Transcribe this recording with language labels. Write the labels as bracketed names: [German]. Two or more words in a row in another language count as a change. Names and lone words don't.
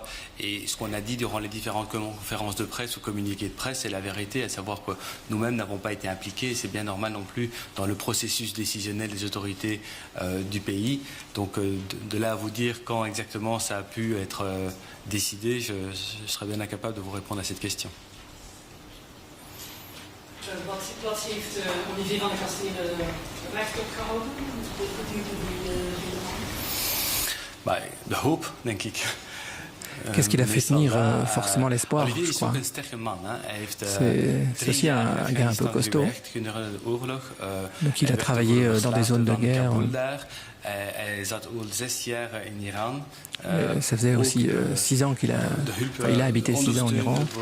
[French] Et ce qu'on a dit durant les différentes conférences de presse ou communiqués de presse, c'est la vérité, à savoir que nous-mêmes n'avons pas été impliqués, et c'est bien normal non plus dans le processus décisionnel des autorités du pays. Donc de là à vous dire quand exactement ça a pu être décidé, je serais bien incapable de vous répondre à cette question. [Dutch] Wat heeft Olivier Van de Castel recht opgehouden? De hoop, denk ik. [French] Qu'est-ce qui l'a fait tenir forcément l'espoir, je crois. C'est aussi un gars un peu costaud. Donc il a travaillé dans des zones de guerre. Ça faisait aussi 6 ans qu'il a habité 6 ans en Iran.